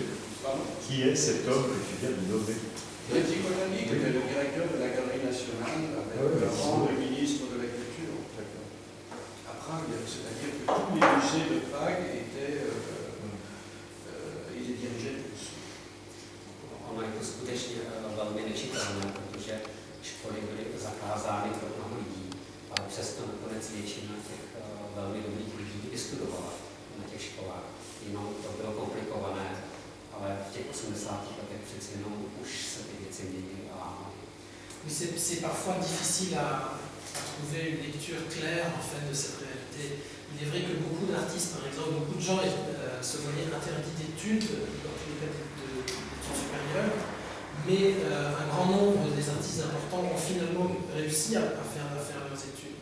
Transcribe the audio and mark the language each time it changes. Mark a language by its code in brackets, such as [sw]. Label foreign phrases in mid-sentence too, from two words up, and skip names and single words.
[fr] Pardon? Qui est cet homme que tu viens de nommer? Jerzy Kotalik était le directeur de la Galerie nationale avec le rang de ministre de la Culture à Prague. C'est-à-dire que tous les musées de Prague étaient dirigés tous. [cs] Ono je to skutečně velmi nečitelné, protože školy byly zakázány pro mnoho lidí, ale přesto nakonec většina těch velmi dobrých lidí vystudovala na těch školách. Jenom to bylo komplikované, ale v těch 80. letech přeci jenom už se ty věci měnily a [fr] C'est parfois difficile à trouver une lecture claire en fait de cette réalité. Il est vrai que beaucoup d'artistes, par exemple, beaucoup de gens se voyaient interdits d'études, dans tous les cas d'études supérieures, mais un grand nombre des artistes importants ont finalement réussi à faire leurs études.